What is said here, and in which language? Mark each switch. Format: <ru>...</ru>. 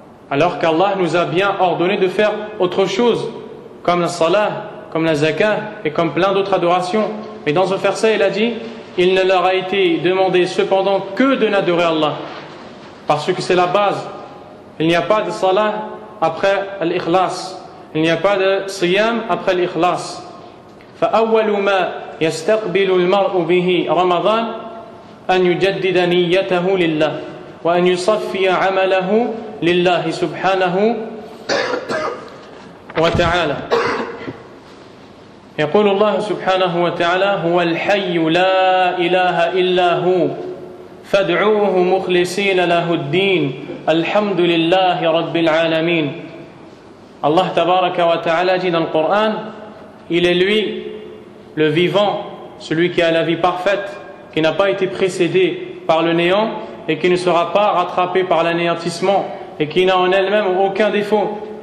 <fr>Alors qu'Allah nous a bien ordonné de faire autre chose, comme la salat, comme la zakat et comme plein d'autres adorations. Mais dans ce verset, il a dit, il ne leur a été demandé cependant que de n'adorer Allah, parce que c'est la base. Il n'y a pas de salat après l'ikhlas. Il n'y a pas de siyam après l'ikhlas.</fr> <ar>فأول ما يستقبل المرء به رمضان أن يجدد نيته لله وأن يصفي عمله لله سبحانه وتعالى. يقول الله سبحانه وتعالى هو الحي لا إله إلا هو فادعوه مخلصين له الدين الحمد لله رب العالمين.</ar> <fr>Allah tabaraka wa ta'ala dit dans le Coran, il est lui le vivant, celui qui a la vie parfaite, qui n'a pas été précédé par le néant et qui ne sera pas rattrapé par l'anéantissement et qui n'a en elle-même aucun défaut.</fr>